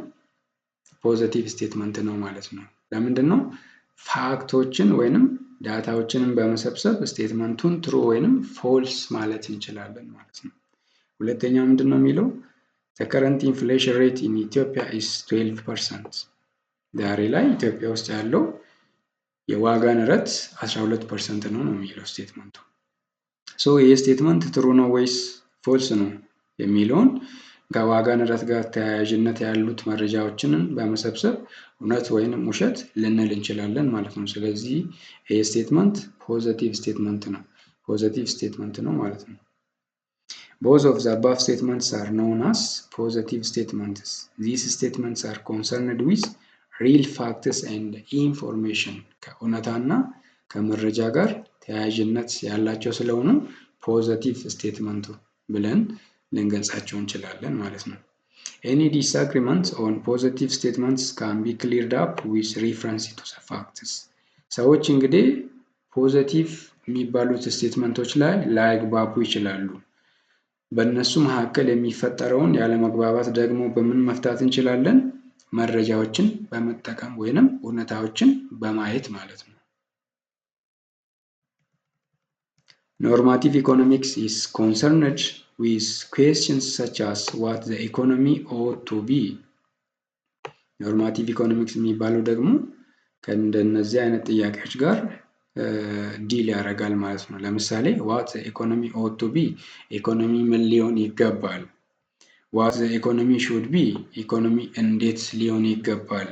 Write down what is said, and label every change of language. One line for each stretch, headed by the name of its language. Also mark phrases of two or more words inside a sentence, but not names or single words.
English: positive statement
Amharic: ነው ማለት ነው። ለምንድን ነው? ፋክቶችን ወይንም ዳታዎችንም በመሰብሰብ ስቴትመንቱን ትሩ ወይንም ፎልስ ማለት እንችላለን ማለት ነው። ሁለተኛው ምንድን ነው የሚለው?
English: The current inflation rate in Ethiopia is 12%.
Amharic: ዛሬ ላይ ኢትዮጵያ ውስጥ ያለው የዋጋ ንረት 12% ነው የሚለው ስቴትመንቱ። ይህ ስቴትመንት ትሩ ነው ወይስ ፎልስ ነው የሚለውን ከዋጋ ንረት ጋር ተያያዥነት ያሉት መረጃዎችን በመሰብሰብ እውነት ወይንም ውሸት ልንል እንችላለን ማለት ነው። ስለዚህ ይህ ስቴትመንት
English: positive statement
Amharic: ነው ማለት ነው።
English: Both of the above statements are known as positive statements. These statements are concerned with real facts and information.
Amharic: ከእውነታና ከመረጃ ጋር ተያያዥነት ያላቸው ስለሆኑ
English: positive statement
Amharic: ብለን ልንገልጻቸው እንችላለን ማለት ነው።
English: Any disagreements on positive statements can be cleared up with reference to the facts.
Amharic: ሰዎች እንግዲህ ፖዘቲቭ የሚባሉት ስቴትመንቶች ላይ ላይግባቡ ይችላሉ። በእነሱ መካከል የሚፈጠረውን ያለመግባባት ደግሞ በምን መፍታት እንችላለን? መረጃዎችን በመጠቀም ወይንም እውነታዎችን በማየት ማለት ነው።
English: Normative economics is concerned with questions such as what the economy ought to be. normative economics
Amharic: የሚባለው ደግሞ ከእንደነዚህ አይነት ጥያቄዎች ጋር ዲል ያደርጋል ማለት ነው። ለምሳሌ
English: what economy ought to be
Amharic: ኢኮኖሚ ምን ሊሆን ይገባል?
English: what economy should be
Amharic: ኢኮኖሚ እንዴት ሊሆን ይገባል?